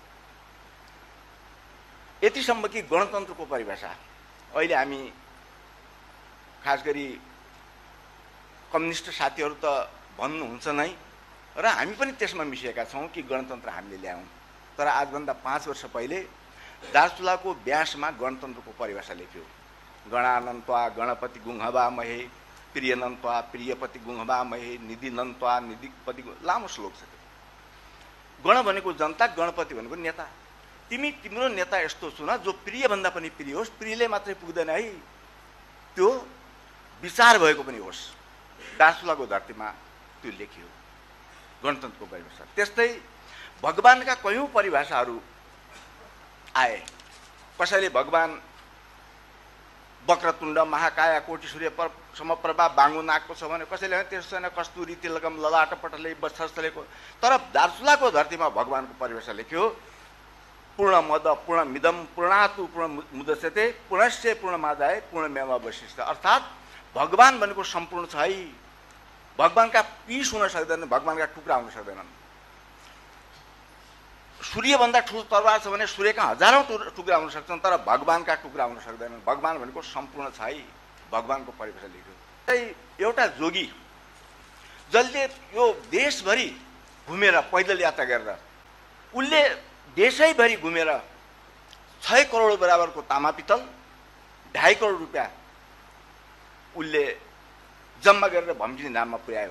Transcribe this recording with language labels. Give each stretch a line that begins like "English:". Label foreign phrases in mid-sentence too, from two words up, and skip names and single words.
Nepali: यतिसम्म कि गणतन्त्रको परिभाषा अहिले हामी खास गरी कम्युनिस्ट साथीहरू त भन्नुहुन्छ नै र हामी पनि त्यसमा मिसिएका छौँ कि गणतन्त्र हामीले ल्यायौँ। तर आजभन्दा 5 वर्ष पहिले दार्चुलाको व्यासमा गणतन्त्रको परिभाषा लेख्यो।
Sanskrit: गणानन्त्वा गणपति गुङ्हवा महे, प्रियनन्त्वा प्रियपति गुङ्हवा महे, निधिनन्त्वा निधिपति,
Nepali: लामो श्लोक छ। गण भनेको जनता, गणपति भनेको नेता। तिम्रो नेता यस्तो चुन जो प्रियभन्दा पनि प्रिय होस्, प्रियले मात्रै पुग्दैन है, त्यो विचार भएको पनि होस्। दार्चुलाको धरतीमा त्यो लेखियो गणतन्त्रको परिभाषा। त्यस्तै भगवानका कयौँ परिभाषाहरू आए। कसैले भगवान
Sanskrit: वक्रतुण्ड महाकाया कोटि सूर्य समप्रभा
Nepali: बाङ्गो नाकको छ भने, कसैले त्यसो छैन
Sanskrit: कस्तुरी तिलकम ललाट पटले
Nepali: वत्सस्थलेको। तर दार्चुलाको धरतीमा भगवानको परिभाषा लेख्यो।
Sanskrit: पूर्णमद पूर्णमिदम पूर्णातु पूर्णमुदच्यते पूर्णस्य पूर्णमादाय पूर्णमेवावशिष्यते।
Nepali: अर्थात् भगवान भनेको सम्पूर्ण छ है। भगवानका पीस हुन सक्दैन, भगवानका टुक्रा हुन सक्दैनन्। सूर्यभन्दा ठुलो तरवार छ भने सूर्यका हजारौँ टुक्रा हुन सक्छन्, तर भगवानका टुक्रा हुन सक्दैनन्। भगवान भनेको सम्पूर्ण छ है। भगवानको परिभाषा लेख्यो। एउटा जोगी जसले यो देशभरि घुमेर पैदल यात्रा गरेर उसले देशैभरि घुमेर 6 करोड बराबरको तामा पित्तल, 2.5 करोड रुपियाँ उसले जम्मा गरेर भम्किनी धाममा पुर्यायो।